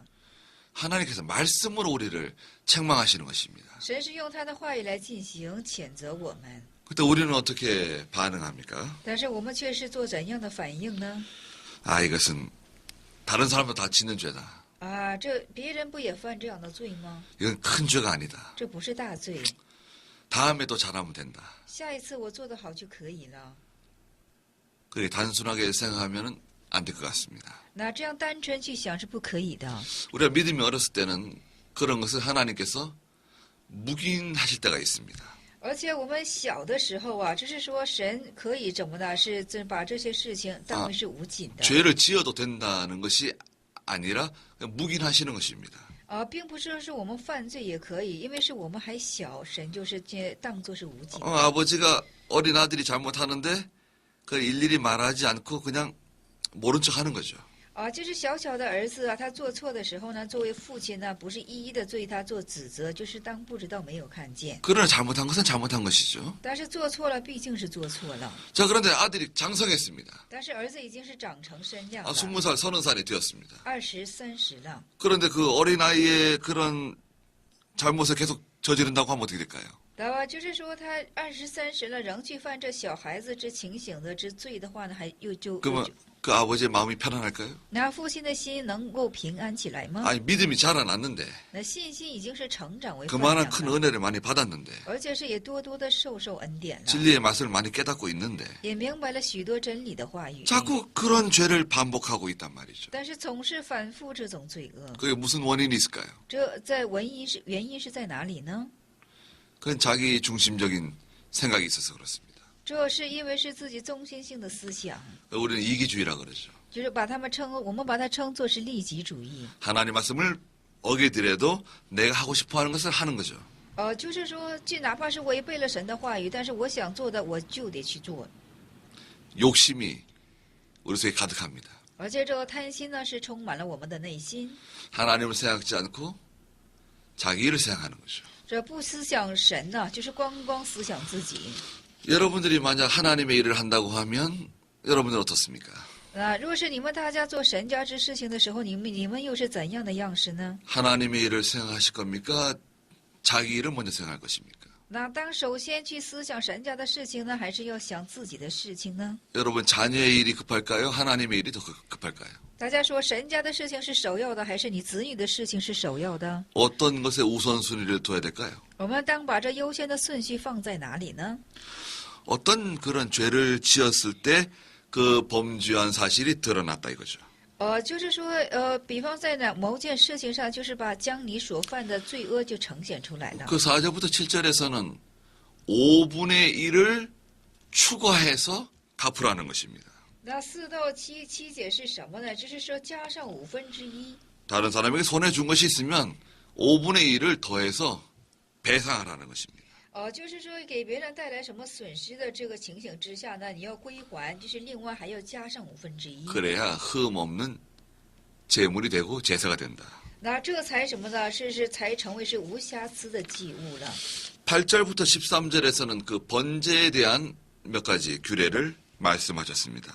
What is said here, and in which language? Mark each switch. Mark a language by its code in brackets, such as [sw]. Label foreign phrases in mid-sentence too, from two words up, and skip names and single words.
[ko] 하나님께서 말씀으로 우리를 책망하시는 것입니다. [zh] 神是用他的话语来进行谴责我们， [ko] 그때 우리는 어떻게 반응합니까? [zh] 但是我们却是做怎样的反应呢？ [ko] 아, 이것은 다른 사람도 다 짓는 죄다. [zh] 啊，这别人不也犯这样的罪吗？ [ko] 이건 큰 죄가 아니다. [zh] 这不是大罪， [ko] 다음에도 잘하면 된다. [zh] 下一次我做得好就可以了。 [ko] 그렇게 단순하게 생각하면 안 될 것 같습니다. [zh] 那这样单纯去想是不可以的。 [ko] 우리가 믿음이 어렸을 때는 그런 것을 하나님께서 묵인하실 때가 있습니다. [zh] 而且我们小的时候啊，就是说神可以怎么的，是把这些事情当为是无尽的。 [ko] 죄를 지어도 된다는 것이 아니라 그냥 묵인하시는 것입니다. [zh] 并不是说是我们犯罪也可以，因为是我们还小，神就是当做是无尽。 [ko] 아버지가 어린 아들이 잘못하는데 그걸 일일이 말하지 않고 그냥 모른 척 하는 거죠. [zh] 就是小小的儿子啊，他做错的时候呢，作为父亲呢，不是一一的对他做指责，就是当不知道没有看见。 [ko] 그러나 잘못한 것은 잘못한 것이죠. [zh] 但是做错了，毕竟是做错了。 [ko] 자, 그런데 아들이 장성했습니다. [zh] 但是儿子已经是长成身量了， [ko] 20살, 30살이 되었습니다. [zh] 20、30了。 [ko] 그런데 그 어린아이의 그런 잘못을 계속 저지른다고 하면 어떻게 될까요? [zh] 对吧？就是说他20、30了，仍去犯这小孩子之情形的之罪的话呢，还就 [ko] 그러면 그 아버지의 마음이 편안할까요? [zh] 那父亲的心能够平安起来吗？ [ko] 아니, 믿음이 자라났는데 [zh] 那信心已经是成长为发 [ko] 그만한 [zh] 扬 [ko] 큰 [zh] 了， [ko] 은혜를 많이 받았는데 [zh] 而且是也多多的受恩典了， [ko] 진리의 맛을 많이 깨닫고 있는데 [zh] 也明白了许多真理的话语。 [ko] 자꾸 그런 죄를 반복하고 있단 말이죠. [zh] 但是总是反复这种罪恶， [ko] 그게 무슨 원인이 있을까요? [zh] 这原因是在哪里呢？ [ko] 그건 자기 중심적인 생각이 있어서 그렇습니다. [zh] 这是因为是自己中心性的思想， [ko] 우리는 이기주의라 그러죠. [zh] 就是我们把它称作是利己主义。 [ko] 하나님 말씀을 어기더라도 내가 하고 싶어하는 것을 하는 거죠. [zh] 就是说，哪怕是违背了神的话语，但是我想做的，我就得去做。 [ko] 욕심이 우리 속에 가득합니다. [zh] 而且这个贪心呢，是充满了我们的内心。 [ko] 하나님을 생각지 않고 자기 일을 생각하는 거죠. [zh] 这不思想神呢，就是光思想自己。 [ko] 여러분들이 만약 하나님의 일을 한다고 하면 여러분들 어떻습니까? [zh] 若是你们大家做神家之事情的时候，你们又是怎样的样式呢？ [ko] 하나님의 일을 생각하실 겁니까? 자기 일을 먼저 생각할 것입니까? [zh] 那当首先去思想神家的事情呢，还是要想自己的事情呢？ [ko] 여러분 자녀의 일이 급할까요? 하나님의 일이 더 급할까요? [zh] 大家说神家的事情是首要的，还是你子女的事情是首要的？ [ko] 어떤 것에 우선순위를 둬야 될까요? [zh] 我们当把这优先的顺序放在哪里呢？ [ko] 어떤 그런 죄를 지었을 때 그 범죄한 사실이 드러났다 이거죠. [zh] 就是说，比方在某件事情上，就是把将你所犯的罪恶就呈现出来了。 [ko] 그 4절부터 7절에서는 5분의 1을 추가해서 갚으라는 것입니다. [zh] 那4到7节是什么呢？就是说加上1/5。 [ko] 다른 사람에게 손해 준 것이 있으면 5분의 1을 더해서 배상하라는 것입니다. [zh] 就是说给别人带来什么损失的这个情形之下呢，你要归还，就是另外还要加上1/5。 [ko] 그래야 흠 없는 재물이 되고 제사가 된다. [zh] 那这才什么呢？才成为是无瑕疵的祭物了。 [ko] 8절부터 13절에서는 그 번제에 대한 몇 가지 규례를 말씀하셨습니다.